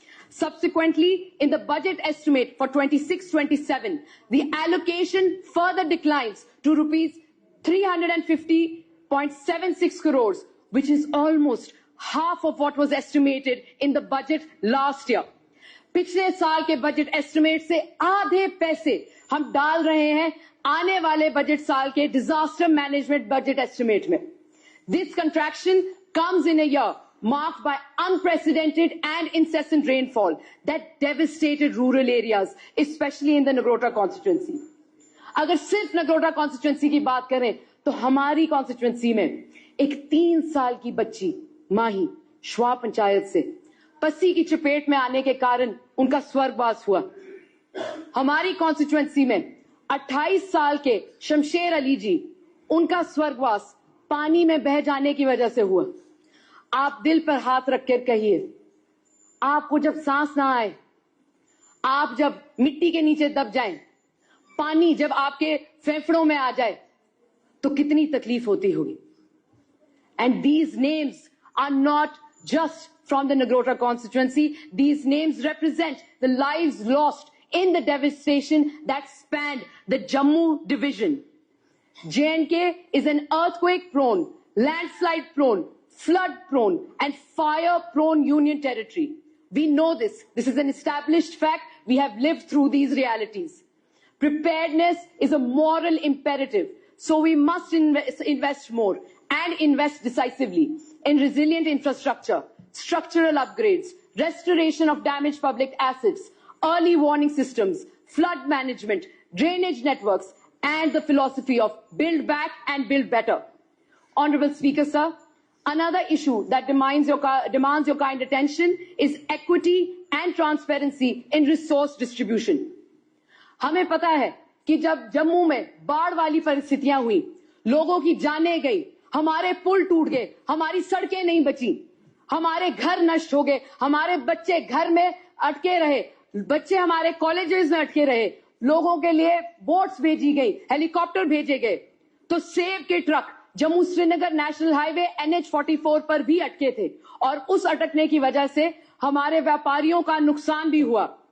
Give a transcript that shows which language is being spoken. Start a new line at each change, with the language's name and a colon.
English: Subsequently, in the budget estimate for 26-27, the allocation further declines to rupees 350.76 crores, which is almost half of what was estimated in the budget last year.
Hindi: पिछले साल के budget estimate से आधे पैसे हम डाल रहे हैं आने वाले बजट साल के डिजास्टर मैनेजमेंट बजट एस्टिमेट में.
English: This contraction comes in a year marked by unprecedented and incessant rainfall that devastated rural areas, especially in the Nagrota constituency.
Hindi: अगर सिर्फ नगरोटा कॉन्स्टिट्यूंसी की बात करें तो हमारी कॉन्स्टिट्यूंसी में एक 3 साल की बच्ची माही श्वा पंचायत से पसी की चपेट में आने के कारण उनका स्वर्गवास हुआ. हमारी कॉन्स्टिट्यूंसी में 28 साल के शमशेर अली जी, उनका स्वर्गवास पानी में बह जाने की वजह से हुआ. आप दिल पर हाथ रखकर कहिए, आपको जब सांस ना आए, आप जब मिट्टी के नीचे दब जाएं, पानी जब आपके फेफड़ों में आ जाए, तो कितनी तकलीफ होती होगी.
English: And these names are not just from the Nagrota constituency. These names represent the lives lost in the devastation that spanned the Jammu division. J&K is an earthquake-prone, landslide-prone, flood-prone, and fire-prone union territory. We know this. This is an established fact. We have lived through these realities. Preparedness is a moral imperative, so we must invest more and invest decisively in resilient infrastructure, structural upgrades, restoration of damaged public assets, early warning systems, flood management, drainage networks, and the philosophy of build back and build better. Honorable Speaker, sir, another issue that demands your kind attention is equity and transparency in resource distribution.
Hindi: हमें पता है कि जब जम्मू में बाढ़ वाली परिस्थितियां हुई, लोगों की जानें गई, हमारे पुल टूट गए, हमारी सड़कें नहीं बची, हमारे घर नष्ट हो गए, हमारे बच्चे घर में अटके रहे, बच्चे हमारे कॉलेजेस में अटके रहे, लोगों के लिए बोट्स भेजी गई, हेलीकॉप्टर भेजे गए, तो सेव के truck Jammu Srinagar national highway NH44 पर भी अटके थे और उस अटकने की वजह से हमारे व्यापारियों का नुकसान भी हुआ.